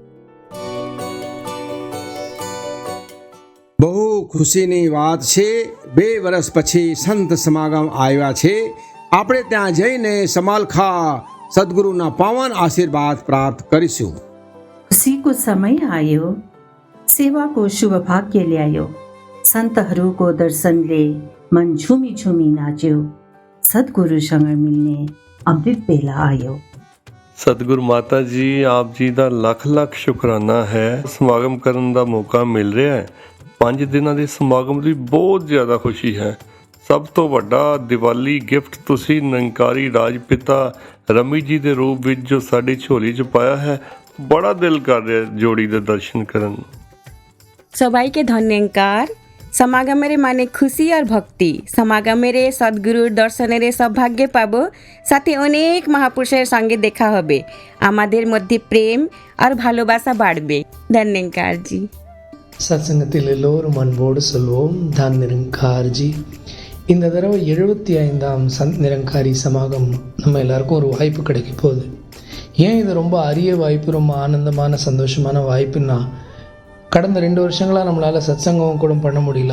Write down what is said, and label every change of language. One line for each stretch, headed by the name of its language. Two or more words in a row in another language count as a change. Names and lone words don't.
Gujarati: બહુ ખુશીની વાત છે, 2 વર્ષ પછી સંત સમાગમ આવ્યા છે। આપણે ત્યાં જઈને સમાલખા સદગુરુના પાવન આશીર્વાદ પ્રાપ્ત કરીશું।
Nepali: खुशी को समय आयो, सेवा को शुभ भाग्य ल्यायो, सन्तहरूको दर्शनले मन झुमी झुमी नाच्यो, सद्गुरुसँग मिल्ने अमृत बेला आयो।
Punjabi: ਸਤਗੁਰੂ ਮਾਤਾ ਜੀ ਆਪ ਜੀ ਦਾ ਲੱਖ ਲੱਖ ਸ਼ੁਕਰਾਨਾ ਹੈ। ਸਮਾਗਮ ਕਰਨ ਦਾ ਮੌਕਾ ਮਿਲ ਰਿਹਾ ਹੈ। 5 ਦਿਨਾਂ ਦੇ ਸਮਾਗਮ ਦੀ ਬਹੁਤ ਜ਼ਿਆਦਾ ਖੁਸ਼ੀ ਹੈ। ਸਭ ਤੋਂ ਵੱਡਾ ਦੀਵਾਲੀ ਗਿਫਟ ਤੁਸੀਂ ਨਿਰੰਕਾਰੀ ਰਾਜ ਪਿਤਾ ਰਮੀ ਜੀ ਦੇ ਰੂਪ ਵਿੱਚ ਜੋ ਸਾਡੀ ਝੋਲੀ 'ਚ ਪਾਇਆ ਹੈ, ਬੜਾ ਦਿਲ ਕਰ ਰਿਹਾ जोड़ी ਦੇ दर्शन ਕਰਨ।
Bangla: সবাইকে ধন্যবাদ। সমাগমের মানে খুশি আর ভক্তি। সমাগমের সদ্গুরুর দর্শনের সৌভাগ্য পাবো, সাথে অনেক মহাপুরুষের সঙ্গে দেখা হবে, আমাদের মধ্যে প্রেম আর ভালোবাসা বাড়বে। ধন্যবাদ जी।
Tamil: சத்சங்கத்தில் எல்லோரும் அன்போடு சொல்வோம் தான் நிரங்கார்ஜி. இந்த தடவை 75ஆம் சந்த் நிரங்காரி சமாகம் நம்ம எல்லாருக்கும் ஒரு வாய்ப்பு கிடைக்க போகுது. ஏன் இது ரொம்ப அரிய வாய்ப்பு, ரொம்ப ஆனந்தமான சந்தோஷமான வாய்ப்புன்னா, கடந்த 2 வருஷங்களாக நம்மளால் சத்சங்கம் கூட பண்ண முடியல.